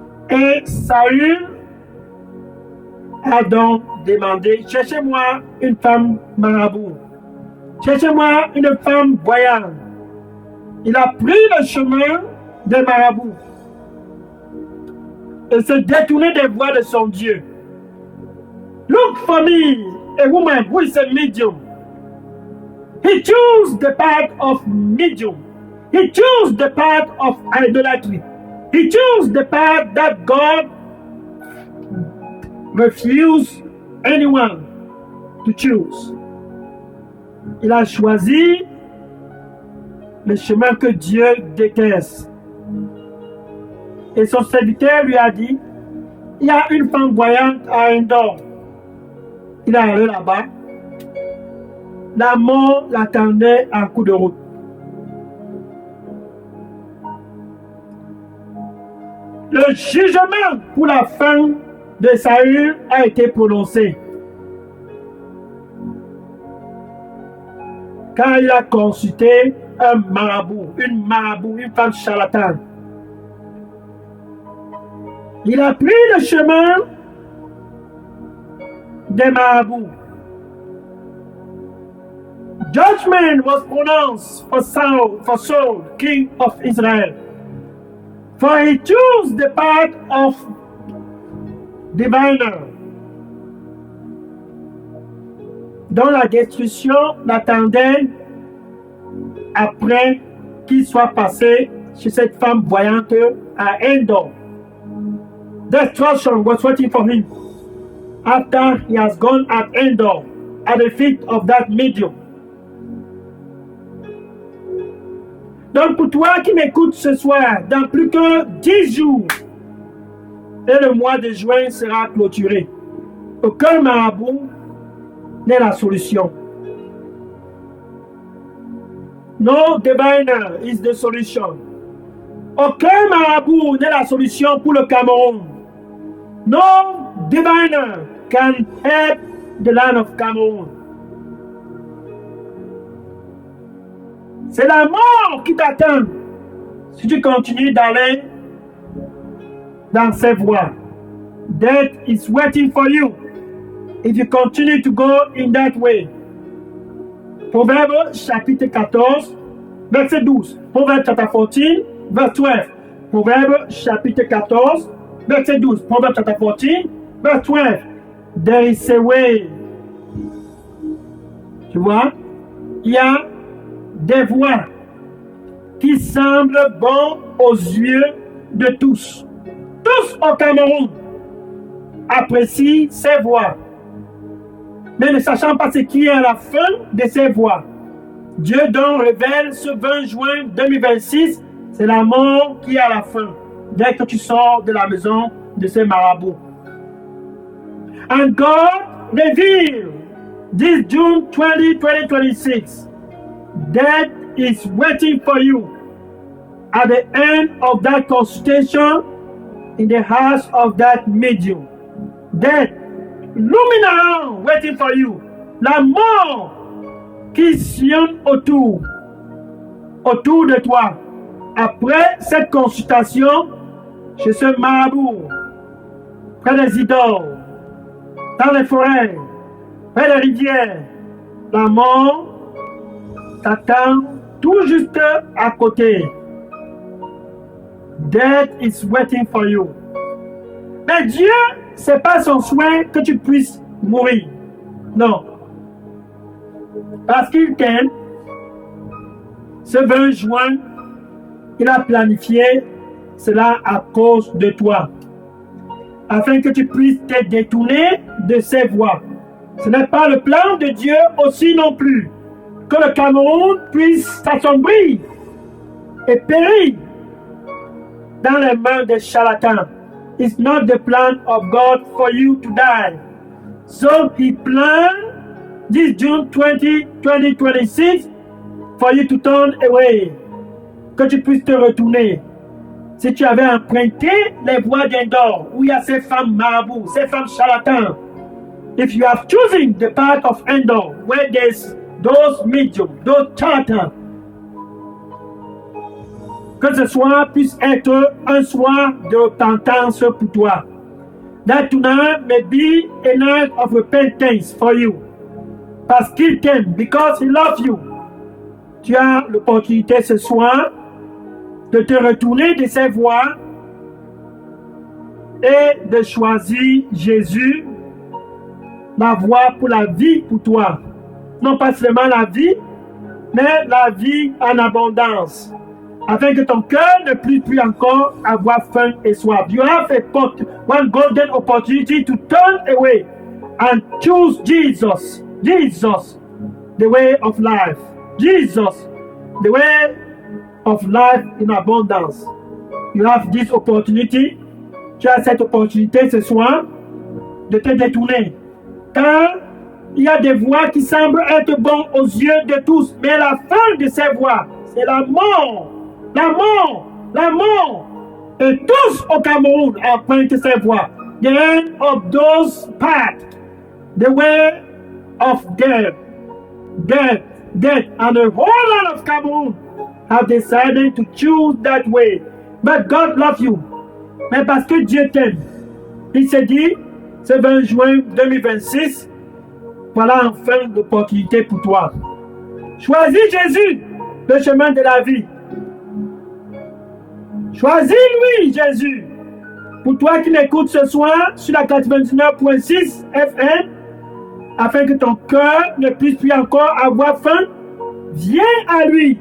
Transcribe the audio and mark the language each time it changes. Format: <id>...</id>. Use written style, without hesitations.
<fr>Et Saül a donc demandé, cherchez-moi une femme marabout. Cherchez-moi une femme voyante. Il a pris le chemin des marabouts et s'est détourné des voies de son Dieu.</fr> <en>Look for me, a woman who is a medium. He chose the path of medium. He chose the path of idolatry. He chose the path that God refused anyone to choose.</en> <fr>Il a choisi le chemin que Dieu déteste. Et son serviteur lui a dit, il y a une femme voyante à Endor. Il est allé là-bas. La mort l'attendait en coup de route. Le jugement pour la fin de Saül a été prononcé. Quand il a consulté un marabout, une femme charlatane. Il a pris le chemin des marabouts.</fr> <en>Judgment was pronounced for Saul, king of Israel. For he chose the path of diviner,</en> <fr>dont la destruction l'attendait après qu'il soit passé chez cette femme voyante à Endor.</fr> <en>Destruction was waiting for him after he has gone at Endor at the feet of that medium.</en> <fr>Donc pour toi qui m'écoutes ce soir, dans plus que 10 jours, et le mois de juin sera clôturé. Aucun marabout n'est la solution.</fr> <en>No diviner is the solution.</en> <fr>Aucun marabout n'est la solution pour le Cameroun.</fr> <en>No diviner can help the land of Cameroon.</en> <fr>C'est la mort qui t'attend si tu continues d'aller dans ces voies.</fr> <en>Death is waiting for you if you continue to go in that way.</en> <fr>Proverbe chapitre 14, verset 12.</fr> <en>Proverbe chapter 14, verse 12.</en> <fr>Proverbe chapitre 14, verset 12.</fr> <en>Proverbe chapter 14, verse 12. There is a way.</en> <fr>Tu vois, il y a des voies qui semblent bonnes aux yeux de tous. Tous au Cameroun apprécient ces voies, mais ne sachant pas ce qui est à la fin de ces voies. Dieu donc révèle ce 20 juin 2026, c'est la mort qui est à la fin, dès que tu sors de la maison de ces marabouts.</fr> <en>And God revealed this June 20, 2026, death is waiting for you at the end of that consultation in the house of that medium. Death, looming around, waiting for you.</en> <fr>La mort qui sillonne autour de toi. Après cette consultation chez ce marabout, près des idoles, dans les forêts, près des rivières, la mort t'attend tout juste à côté.</fr> <en>Death is waiting for you.</en> <fr>Mais Dieu, c'est pas son souhait que tu puisses mourir. Non. Parce qu'il t'aime, ce 20 juin, il a planifié cela à cause de toi. Afin que tu puisses te détourner de ses voies. Ce n'est pas le plan de Dieu aussi non plus. Que le Cameroun puisse s'assombrir et périr dans les mains des charlatans.</fr> <en>It's not the plan of God for you to die. So he planned this June 20, 2026 for you to turn away.</en> <fr>Que tu puisses te retourner. Si tu avais emprunté les voies d'Endor, où il y a ces femmes marabouts, ces femmes charlatans,</fr> <en>if you have chosen the path of Endor, where there's those mediums, those charlatans,</en> <fr>que ce soir puisse être un soir de repentance pour toi.</fr> <en>That tonight may be a night of repentance for you.</en> <fr>Parce qu'il t'aime,</fr> <en>because he loves you.</en> <fr>Tu as l'opportunité ce soir de te retourner de ces voies et de choisir Jésus, la voie pour la vie pour toi. Non pas seulement la vie, mais la vie en abondance. Afin que ton cœur ne puisse plus encore avoir faim et soif.</fr> <en>You have one golden opportunity to turn away and choose Jesus. Jesus, the way of life. Jesus, the way of life in abundance. You have this opportunity.</en> <fr>Tu as cette opportunité ce soir de te détourner. Car il y a des voies qui semblent être bonnes aux yeux de tous. Mais la fin de ces voies, c'est la mort. La mort, la mort. Et tous au Cameroun empruntent ces voies.</fr> <en>The end of those paths, the way of death, death, death. And the whole land of Cameroon have decided to choose that way. But God loves you.</en> <fr>Mais parce que Dieu t'aime, il s'est dit, ce 20 juin 2026, voilà enfin l'opportunité pour toi. Choisis Jésus, le chemin de la vie. Choisis-lui, Jésus. Pour toi qui m'écoutes ce soir sur la 99.6 FM, afin que ton cœur ne puisse plus encore avoir faim, viens à lui.</fr>